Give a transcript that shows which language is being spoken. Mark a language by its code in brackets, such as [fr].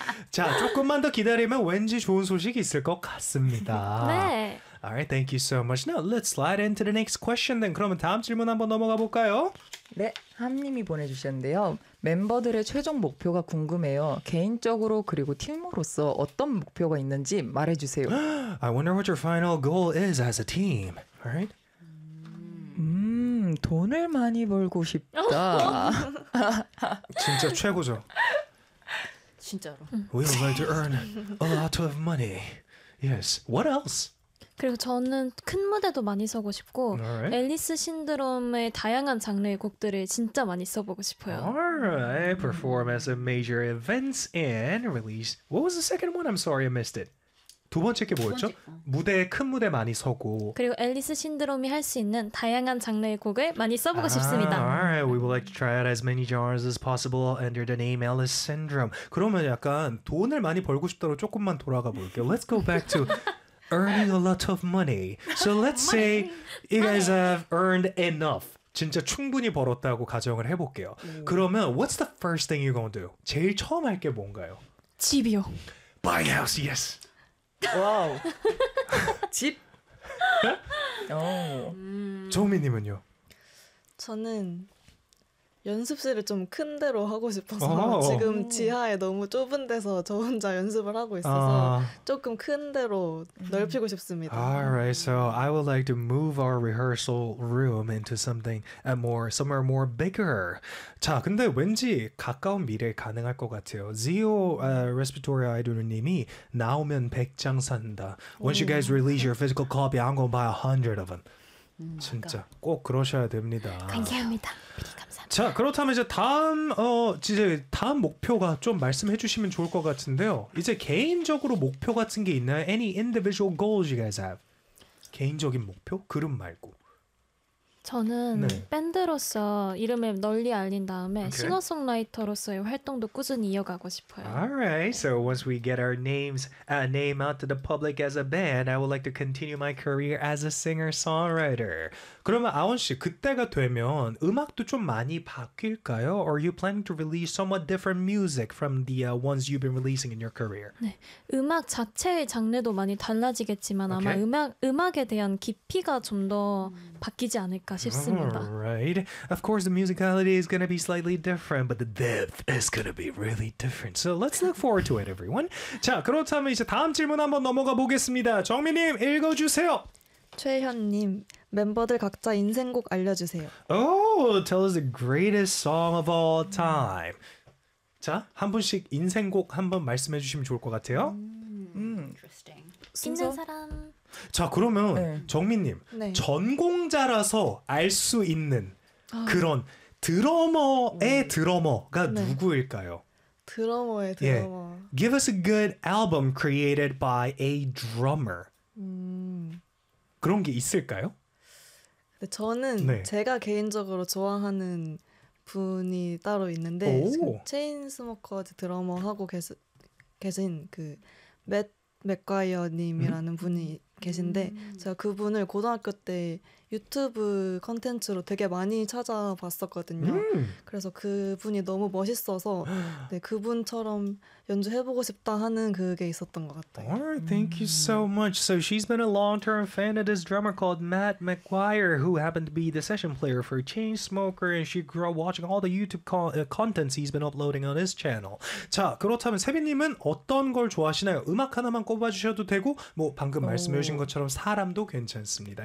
[ko] 자, 조금만 더 기다리면 왠지 좋은 소식이 있을 것 같습니다. 네. [en] All right, thank you so much. Now, let's slide into the next question. Then, [ko] 그러면 다음 질문 한번 넘어가 볼까요? 네, 함님이 보내주셨는데요. 멤버들의 최종 목표가 궁금해요. 개인적으로 그리고 팀으로서 어떤 목표가 있는지 말해주세요. [en] I wonder what your final goal is as a team, right? [ko] 돈을 많이 벌고 싶다. 진짜 최고죠. 진짜로. [en] We would like to earn a lot of money. Yes, what else? [ko] 그리고 저는 큰 무대도 많이 서고 싶고 [en] right. [ko] 앨리스 신드롬의 다양한 장르의 곡들을 진짜 많이 써보고 싶어요. [en] Alright, perform as a major events and release. What was the second one? I'm sorry, I missed it. [ko] 두 번째 게 뭐였죠? 무대에 큰 무대 많이 서고 그리고 앨리스 신드롬이 할 수 있는 다양한 장르의 곡을 많이 써보고 싶습니다. [en] Alright, we would like to try out as many genres as possible under the name Ellis Syndrome. [ko] 그러면 약간 돈을 많이 벌고 싶다로 조금만 돌아가 볼게요. [en] Let's go back to... Earning a lot of money. So let's money. say you guys have earned enough. [ko] 진짜 충분히 벌었다고 가정을 해볼게요. [en] 그러면 what's the first thing you're gonna do? [ko] 제일 처음 할 게 뭔가요? 집이요. [en] Buying a house, yes. Wow. [ko] 집? 조미님은요? 저는 연습실을 좀 큰 데로 하고 싶어서 지금 지하에 너무 좁은 데서 저 혼자 연습을 하고 있어서 조금 큰 데로 넓히고 싶습니다. [en] Alright, so I would like to move our rehearsal room into something somewhere more bigger. [ko] 자, 근데 왠지 가까운 미래 가능할 것 같아요. Zio Respiratory Idol 님이 나오면 100장 산다. [en] Once you guys release your physical copy, I'm going to buy 100 of them. [ko] 진짜 꼭 그러셔야 됩니다. 감사합니다. 자, 그렇다면 이제 다음 목표가 좀 말씀해 주시면 좋을 것 같은데요. 이제 개인적으로 목표 같은 게 있나요? [en] Any individual goals you guys have? [ko] 개인적인 목표? 그룹 말고. 저는 밴드로서 이름을 널리 알린 다음에 okay. 싱어송라이터로서의 활동도 꾸준히 이어가고 싶어요. [en] Alright, so once we get our name out to the public as a band, I would like to continue my career as a singer-songwriter. [ko] 그러면 아원 씨, 그때가 되면 음악도 좀 많이 바뀔까요? [en] Or are you planning to release somewhat different music from the ones you've been releasing in your career? [ko] 네, 음악 자체의 장르도 많이 달라지겠지만 okay. 아마 음악에 대한 깊이가 좀 더 바뀌지 않을까 싶습니다. [en] Alright, of course the musicality is going to be slightly different, but the depth is going to be really different. So let's look forward to it, everyone. [ko] 자, 그렇다면 이제 다음 질문 한번 넘어가 보겠습니다. 정민님, 읽어주세요. 최현님, 멤버들 각자 인생곡 알려주세요. [en] Oh, tell us the greatest song of all time. [ko] 자, 한 분씩 인생곡 한번 말씀해 주시면 좋을 것 같아요. Interesting. 순서? 있는 사람. 자, 그러면 네. 정민님, 네. 전공자라서 알 수 있는 그런 드러머의 드러머가 네. 누구일까요? 드러머의 드러머. [en] Yeah. Give us a good album created by a drummer. [ko] 그런 게 있을까요? 근데 저는 네. 제가 개인적으로 좋아하는 분이 따로 있는데 체인스모커즈 드러머 하고 계신 그 맥과이어님이라는 분이 계신데 제가 그분을 고등학교 때 유튜브 콘텐츠로 되게 많이 찾아봤었거든요. 그래서 그분이 너무 멋있어서 네, 그분처럼 연주해보고 싶다 하는 그게 있었던 것 같아요. [en] Alright, thank you so much. So she's been a long-term fan of this drummer called Matt McGuire, who happened to be the session player for Chainsmoker, and she grew up watching all the YouTube contents he's been uploading on his channel. [ko] 자, 그렇다면 세빈님은 어떤 걸 좋아하시나요? 음악 하나만 꼽아주셔도 되고, 뭐 방금 말씀해주신 것처럼 사람도 괜찮습니다.